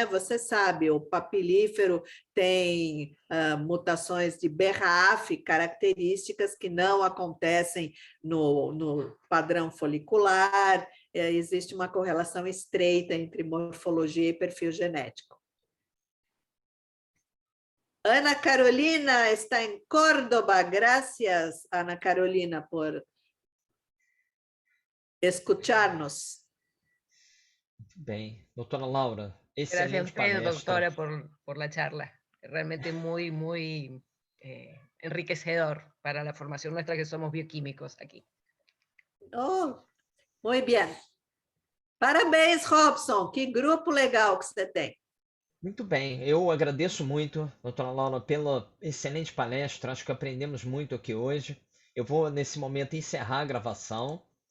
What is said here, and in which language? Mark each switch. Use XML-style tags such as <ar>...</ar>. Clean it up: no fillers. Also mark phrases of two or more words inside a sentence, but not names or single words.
<pt>Você sabe, o papilífero tem mutações de BRAF, características que não acontecem no padrão folicular, existe uma correlação estreita entre morfologia e perfil genético. Ana Carolina está em Córdoba.</pt> <es>Gracias, Ana Carolina, por escucharnos.</es> <pt>Muito bem. Doutora Laura,</pt> <es>Gracias a</es> <pt>excelente</pt> <es>usted,</es> <pt>palestra.</pt> <es>doctora, por la charla. Realmente muy, muy enriquecedor para la formación nuestra que somos bioquímicos aquí.</es> <pt>Oh, muito bem. Parabéns, Robson. Que grupo legal que você tem. Muito bem, eu agradeço muito, doutora Laura, pela excelente palestra. Acho que aprendemos muito aqui hoje. Eu vou, nesse momento, encerrar a gravação</pt>